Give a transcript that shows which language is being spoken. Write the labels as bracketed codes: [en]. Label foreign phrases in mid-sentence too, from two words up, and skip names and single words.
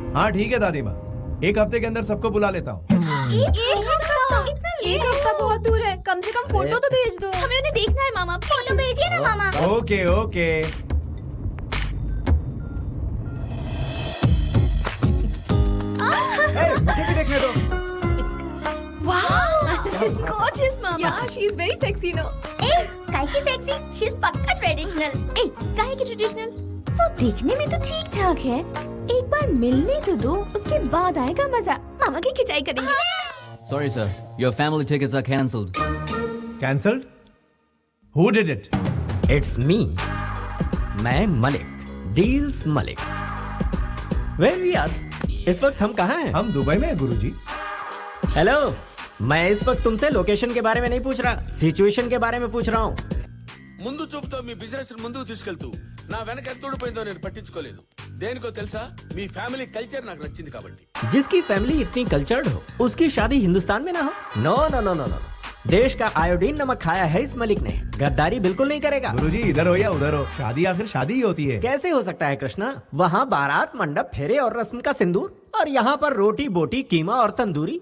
[hi] हाँ ठीक है दादी माँ, एक हफ्ते के अंदर सबको बुला लेता हूँ। एक हफ्ता बहुत दूर है, कम से कम फोटो तो भेज दो। हमें उन्हें देखना है मामा, फोटो भेजिए ना मामा। ओके ओके। मुझे भी देखने दो। [en] Wow, she's gorgeous, mama. Yeah, she's very sexy, no? [hi] ए, काहे की सेक्सी? She's पक्का ट्रेडिशनल। ए, काहे की ट्रेडिशनल? वो देखने में तो ठीक ठाक है। एक बार मिलने तो दो, उसके बाद आएगा मजा। मामा की खिंचाई करेंगे। [en] Sorry sir, your family tickets are cancelled. Cancelled? Who did it? It's me, [hi] मैं मलिक, डील्स मलिक। वेल यार, इस वक्त हम कहाँ हैं? हम दुबई में हैं गुरुजी। हेलो, मैं इस वक्त तुमसे लोकेशन के बारे में नहीं पूछ रहा, सिचुएशन के बारे में पूछ रहा हूँ। [te] ముందు చూపుతో మీ బిజినెస్ ముందుకు తీసుకెళ్తూ నా వెనక ఎంత ఊడిపోయిందో నేను పట్టించుకోలేదు. దేనికో తెలుసా, మీ ఫ్యామిలీ కల్చర్ నాకు నచ్చింది కాబట్టి। [hi] जिसकी फैमिली इतनी कल्चर्ड हो, उसकी शादी हिंदुस्तान में ना हो। [en] No no no no no, [hi] देश का आयोडीन नमक खाया है इस मलिक ने। गद्दारी बिल्कुल नहीं करेगा। गुरुजी इधर हो या उधर हो, शादी आखिर शादी ही होती है। कैसे हो सकता है कृष्णा? वहाँ बारात, मंडप, फेरे और रस्म का सिंदूर, और यहाँ पर रोटी बोटी, कीमा और तंदूरी।